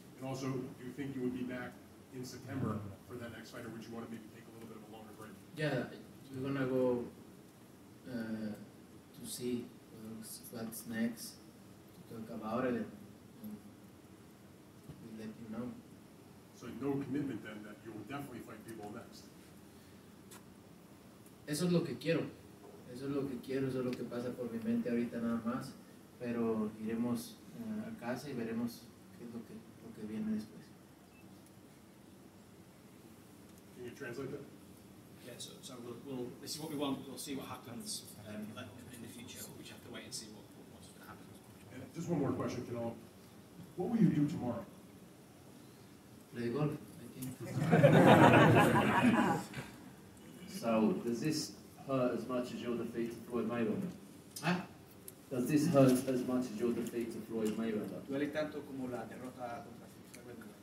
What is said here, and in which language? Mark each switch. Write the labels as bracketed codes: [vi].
[en] And also, do you think you would be back in September for that next fight, or would you want to maybe take a little bit of a longer break? Yeah, we're going to go to see what's next, to talk about it, and we'll let you know. So no commitment then that you will definitely fight Bivol next? [es] Eso es lo que quiero, eso es lo que pasa por mi mente ahorita nada más, pero iremos a casa y veremos qué es lo que viene después. [en] Can you translate that? Yeah, so this is what we want. We'll see what happens in the future. We just have to wait and see what's going to happen. And just one more question, Canelo. What will you do tomorrow? Play golf, I think. So, does this hurt as much as your defeat to Floyd Mayweather? ¿Ah? Does this hurt as much as your defeat to Floyd Mayweather? [es] ¿Duele tanto como la derrota contra Floyd Mayweather?